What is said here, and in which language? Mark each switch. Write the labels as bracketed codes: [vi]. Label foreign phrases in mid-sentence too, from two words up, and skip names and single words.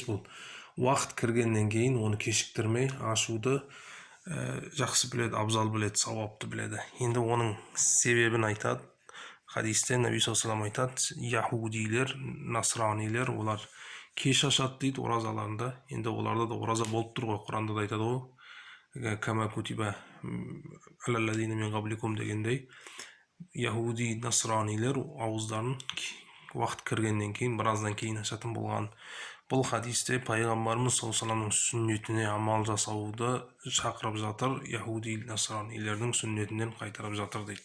[kk] Бұл уақыт кіргеннен кейін оны кешіктірмей ашуды жақсы біледі, абзал біледі, сауапты біледі. Енді оның себебін айтады. Хадисте Наби [ar] صلى الله عليه [kk] айтады: яхудилер, насранилер, олар кеш ашады дейді оразаларында. Енді оларда да ораза болып тұр ғой, Құранда да айтады ғой, [ar] كما كتب على الذين من قبلكم дегендей. [kk] Яхуди, насранилер ауыздарын уақыт кіргеннен кейін, біраздан кейін ашатын болған. Бұл хадисте пайғамбарымыз саллаллаху сүннетіне амал жасауды шақырып жатыр, яхуди, насранилердің сүннетінен қайтарып жатыр дейді.